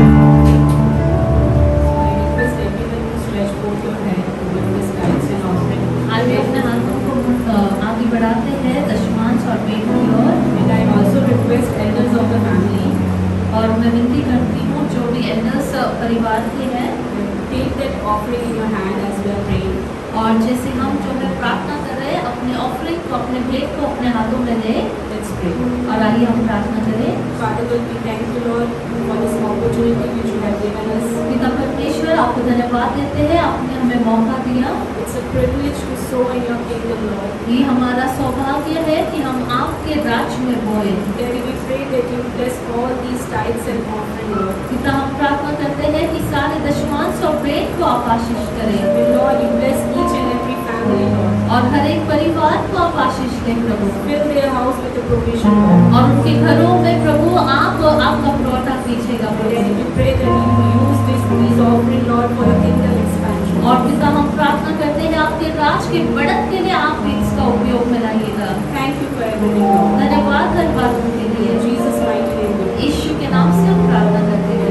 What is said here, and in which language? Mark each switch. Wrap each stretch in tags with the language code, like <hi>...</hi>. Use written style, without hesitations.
<en>I request everyone to stretch forth your hand toward this tithes and offering.</en> <hi>आइए अपने हाथों को आगे बढ़ाते हैं दशमांश और भेंट की ओर।</hi> <en>And I also request elders of the family</en> <hi>और मैं विनती करती हूँ जो भी एल्डर्स परिवार के हैं</hi> <en>take that offering in your hand as we are praying.</en> <hi>और जैसे हम जो है प्रार्थना कर रहे हैं अपने ऑफरिंग को अपने भेंट को अपने हाथों में लें</hi> <en>Let's pray.</en> <hi>और आइए हम प्रार्थना करें।</hi> <en>Father God, we thank you, Lord, for this opportunity which you have given us.</en> <hi>पिता परमेश्वर आपको धन्यवाद देते हैं आपने हमें मौका दिया।</hi> <en>It's a privilege to sow in your kingdom, Lord.</en> <hi>ये हमारा सौभाग्य है कि हम आपके राज्य में बोए।</hi> <en>Daddy, we pray that you bless all these tithes and offering, Lord.</en> <hi>पिता हम प्रार्थना करते हैं कि सारे दशमांश और भेंट को आप आशीष करें</hi> <en>May Lord, you bless each and every family, Lord.</en> <hi>और हर एक परिवार को आप आशीष दें प्रभु</hi> <en>Fill their house with the provision, Lord.</en> <hi>और उनके घरों में प्रभु आप आपका पुरवठा कीजिएगा प्रभु।</hi> <en>Daddy, we pray that you will use these offering, Lord, for your kingdom expansion.</en> <hi>और पिता हम प्रार्थना करते हैं आपके राज के बढ़त के लिए आप भी इसका उपयोग में लाइएगा।</hi> <en>Thank you for everything, Lord.</en> <hi>धन्यवाद हर बातों के</hi> <en>In</en> <hi>लिए</hi> <en>Jesus' mighty name, we pray.</en> <hi>यीशु के नाम से हम प्रार्थना करते हैं।</hi>